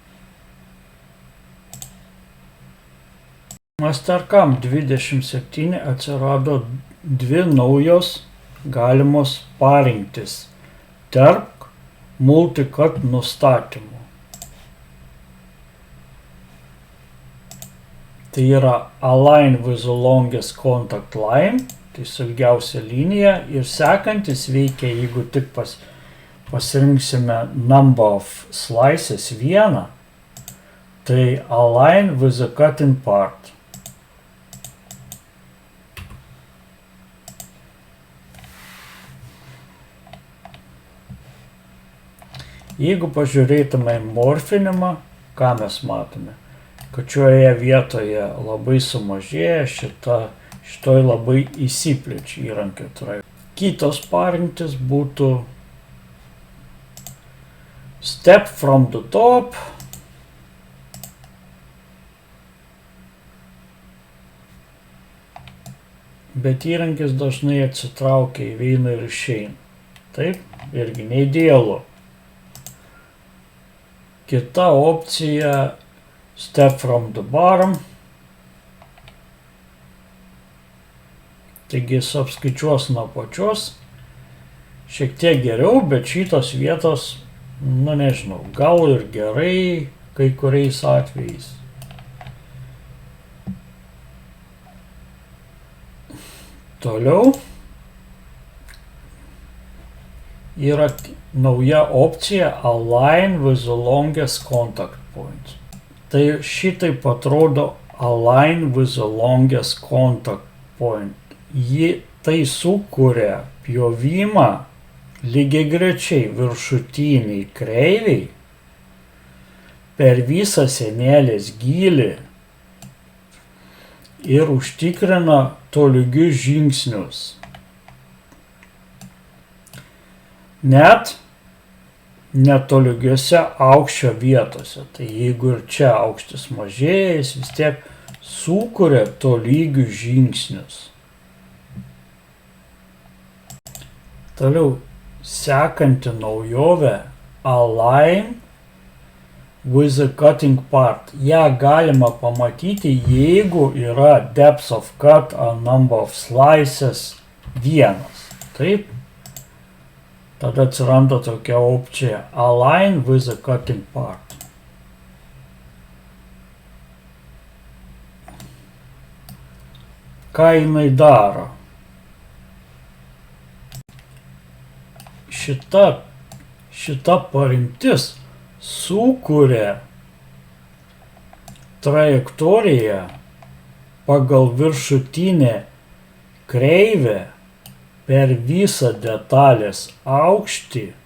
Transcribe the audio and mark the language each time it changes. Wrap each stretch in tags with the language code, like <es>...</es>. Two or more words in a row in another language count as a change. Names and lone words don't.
<lt>Mastercam 27 atsirado dvi naujos galimos parinktis tarp multicut nustatymų. Tai yra</lt> <en>Align with the longest contact line,</en> <lt>tai ilgiausia linija, ir sekantis veikia, jeigu tik pasirinksime</lt> <en>number of slices 1,</en> <lt>tai</lt> <en>Align with the cutting part.</en> <lt>Jeigu pažiūrėtume į morfinimą, ką mes matome? Kad šioje vietoje labai sumažėja, šitoj labai įsiplečia įrankio trajektorija. Kitos parinktis būtų</lt> <en>Step from the top.</en> <lt>Bet įrankis dažnai atsitraukia į vieną ir išeina. Taip, irgi neidealu. Kita opcija</lt> <en>Step from the bottom.</en> <lt>Taigi jis apskaičiuos nuo pačios. Šiek tiek geriau, bet šitos vietos, nežinau, gal ir gerai kai kuriais atvejais. Toliau yra nauja opcija</lt> <en>Align with the longest contact point.</en> <lt>Tai šitaip atrodo</lt> <en>Align with the longest contact point.</en> <lt>Tai sukuria pjovimą lygiagrečiai viršutiniai kreiviai per visą sienelės gylį ir užtikrina tolygius žingsnius. Net netolygiuose aukščio vietose. Tai jeigu ir čia aukštis mažėja, jis vis tiek sukuria tolygius žingsnius. Toliau sekanti naujovė</lt> <en>Align with the cutting part.</en> <lt>Ja galima pamatyti, jeigu yra</lt> <en>depth of cut</en> <lt>ar</lt> <en>number of slices 1.</en> <lt>Taip. Tada atsiranda tokia opcija</lt> <en>Align with the cutting part.</en> <lt>Ką jinai daro? Šita parimtis sukuria trajektoriją pagal viršutinę kreivę per visą detalės aukštį,</lt>